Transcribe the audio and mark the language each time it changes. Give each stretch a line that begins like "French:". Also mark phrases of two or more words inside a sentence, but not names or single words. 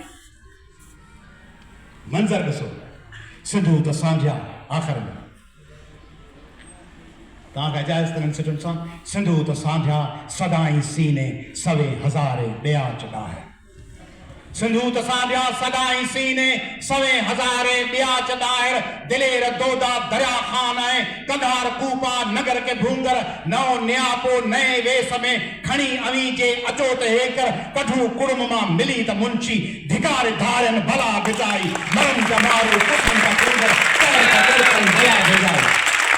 Sindhi: मंज़र ॾिसो सिंधु त सांझिया आख़िर में तव्हांखे इजाज़त कनि सिटुनि सां सिंधु त सांझा सदाई सीने सवे हज़ारे ॿिया चढ़ाए सिंधु त सांझा सदाई सीने सवे हज़ारे ॿिया चढ़ाए दिलेर दोदा दरिया खान है कंधार कूपा नगर के भूंगर नौ न्यापो नए वेस में खणी अवी जे अचो त हेकर कठू कुड़म मां मिली त मुंशी धिकार धारन भला भिटाई मरन जा मारू कुसन जा कूंदर कहर पे कड़कन भला भिटाई